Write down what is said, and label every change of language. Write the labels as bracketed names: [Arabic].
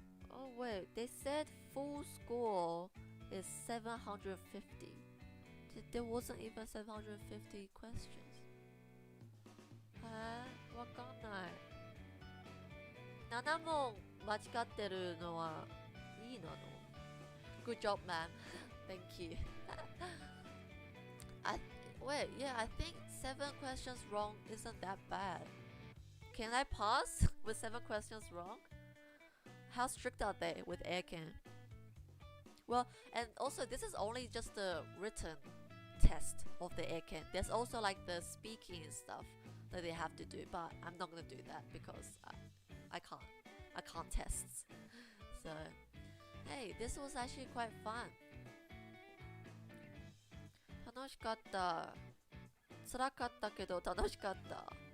[English] Oh wait, they said full score is 750. There wasn't even 750 questions. [Japanese] ない。 7問間違ってるのはいいなの。 [English] Good job, man. Thank you. I think 7 questions wrong isn't that bad. Can I pass with 7 questions wrong? How strict are they with ENDING? Well, and also this is only just the written test of the ENDING. There's also like the speaking and stuff that they have to do, but I'm not gonna do that because I can't test. So, hey, this was actually quite fun. [Japanese] 楽しかった。辛かったけど楽しかった。